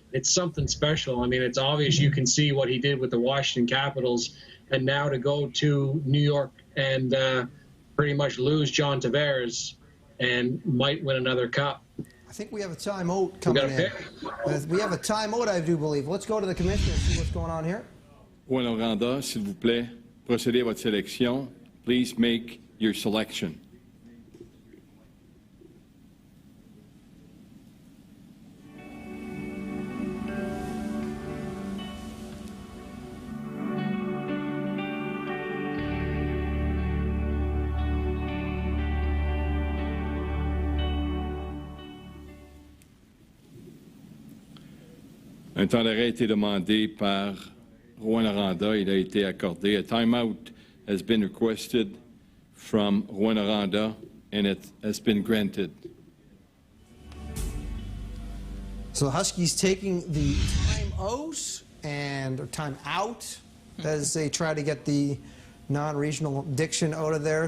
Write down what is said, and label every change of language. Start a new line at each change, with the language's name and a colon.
English: It's something special. I mean, it's obvious. You can see what he did with the Washington Capitals, and now to go to New York and pretty much lose John Tavares and might win another cup. I think we have a timeout coming in. We have a timeout, I do believe. Let's go to the commissioner and see what's going on here.
French: Rwanda, s'il vous plaît, procédez à votre sélection.
English: Please make your selection.
French: Un temps d'arrêt a été demandé par Rwanda. Il a été accordé.
English: A timeout has been requested from Rwanda, and it has been granted. So the Huskies taking the timeout as they try to get the non-regional diction out of there.